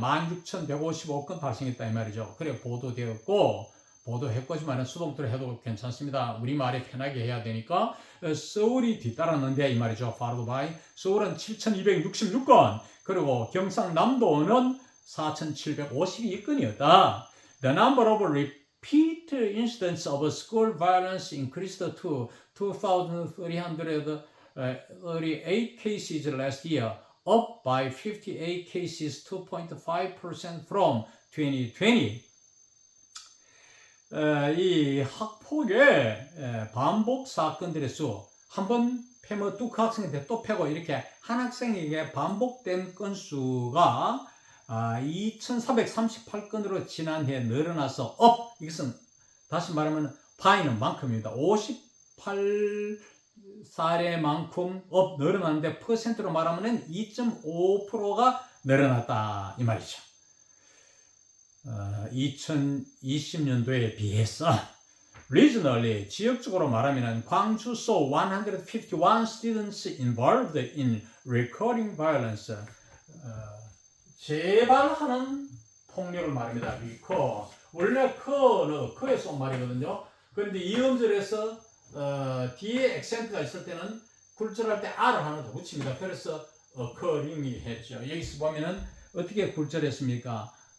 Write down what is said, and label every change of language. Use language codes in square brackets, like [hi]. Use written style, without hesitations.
[ko] 16,155건 발생했다 이 말이죠. 그래 보도했고지만 수동태로 해도 괜찮습니다. 우리말에 편하게 해야 되니까 서울이 뒤따랐는데 이 말이죠. [en] followed by [ko] 서울은 7,266건 그리고 경상남도는 4,752건이었다. [en] The number of repeat incidents of school violence increased to 2,338 cases last year, up by 58 cases, 2.5% from 2020. [ko] 이 학폭의 반복 사건들의 수, 한번 패면 또 그 학생한테 또 패고 이렇게 한 학생에게 반복된 건수가 2,438건으로 지난해 늘어나서 up, 이것은 다시 말하면 by는 만큼입니다. 58사례만큼 up 늘어났는데 퍼센트로 말하면 2.5%가 늘어났다 이 말이죠. 2020년도에 비해서 [en] regionally [ko] 지역적으로 말하면 [en] 광주 saw 151 students involved in recurring violence. [ko] 재발하는 폭력을 말합니다. [en] recur. [ko] 원래 커에서 온 말이거든요. 그런데 이 음절에서 뒤에 액센트가 있을 때는 굴절할 때 R을 하나 더 붙입니다. 그래서 occurring이 했죠. 여기서 보면은 어떻게 굴절했습니까?